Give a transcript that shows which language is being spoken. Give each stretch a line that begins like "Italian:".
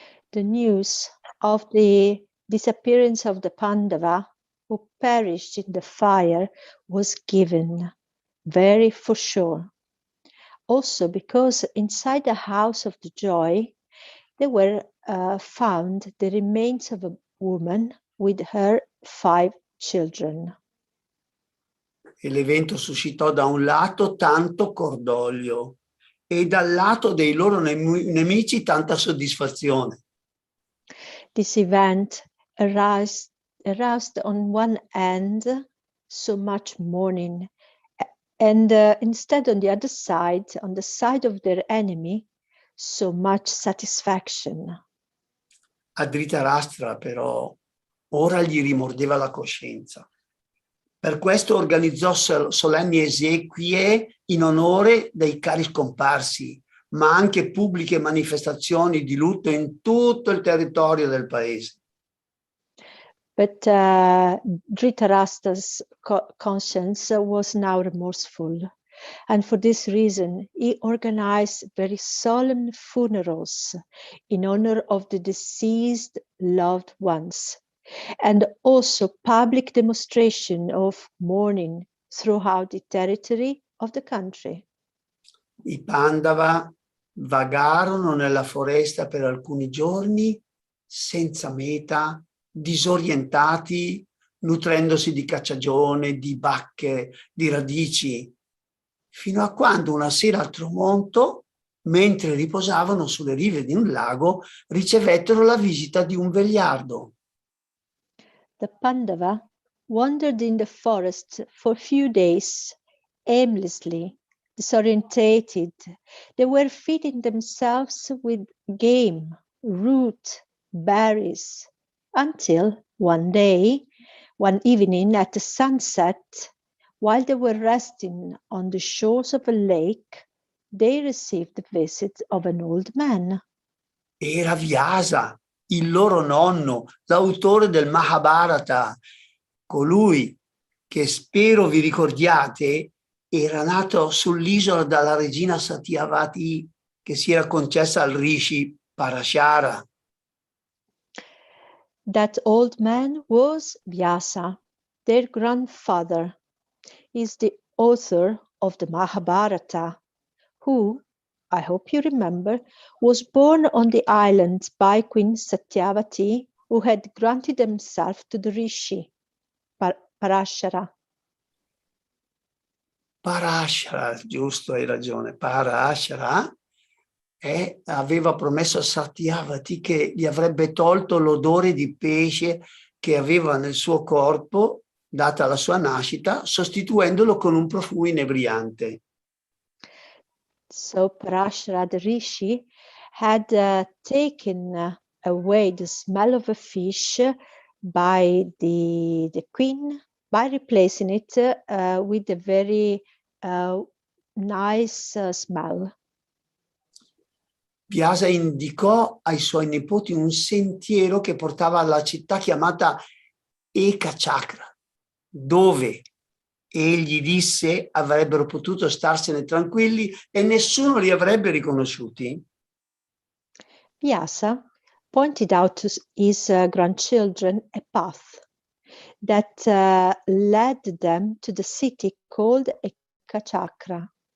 English: The news of the disappearance of the Pandava who perished in the fire was given very for sure. Also because inside the house of the joy, there were found the remains of a woman with her 5 children.
Italian: E l'evento suscitò da un lato tanto cordoglio e dal lato dei loro nemici tanta soddisfazione.
English: This event aroused on one end so much mourning, and instead on the other side, on the side of their enemy, so much satisfaction.
Italian: A Dhritarashtra però ora gli rimordeva la coscienza. Per questo organizzò solenni esequie in onore dei cari scomparsi, ma anche pubbliche manifestazioni di lutto in tutto il territorio del paese.
English: But Dhritarashtra's conscience was now remorseful, and for this reason he organized very solemn funerals in honor of the deceased loved ones, and also public demonstration of mourning throughout the territory of the country.
Italian: I Pandava vagarono nella foresta per alcuni giorni senza meta, disorientati, nutrendosi di cacciagione, di bacche, di radici, fino a quando una sera al tramonto, mentre riposavano sulle rive di un lago, ricevettero la visita di un vegliardo.
English: The Pandava wandered in the forest for a few days aimlessly disorientated. They were feeding themselves with game, root, berries, until one evening at the sunset, while they were resting on the shores of a lake, they received the visit of an old man.
Italian: Era Vyasa, il loro nonno, l'autore del Mahabharata, colui che spero vi ricordiate era nato sull'isola dalla regina Satyavati che si era concessa al rishi Parashara.
English: That old man was Vyasa, their grandfather. Is the author of the Mahabharata, who, I hope you remember, was born on the island by Queen Satyavati, who had granted himself to the rishi, Parashara.
Italian: Parashara, giusto, hai ragione, Parashara aveva promesso a Satyavati che gli avrebbe tolto l'odore di pesce che aveva nel suo corpo, data la sua nascita, sostituendolo con un profumo inebriante.
English: So Parashara, the rishi, had taken away the smell of a fish by the queen, by replacing it with a very nice smell.
Italian: Vyasa indicò ai suoi nipoti un sentiero che portava alla città chiamata Ekachakra, dove egli disse avrebbero potuto starsene tranquilli e nessuno li avrebbe riconosciuti.
English: Vyasa pointed out to his grandchildren a path that led them to the city called Ekachakra.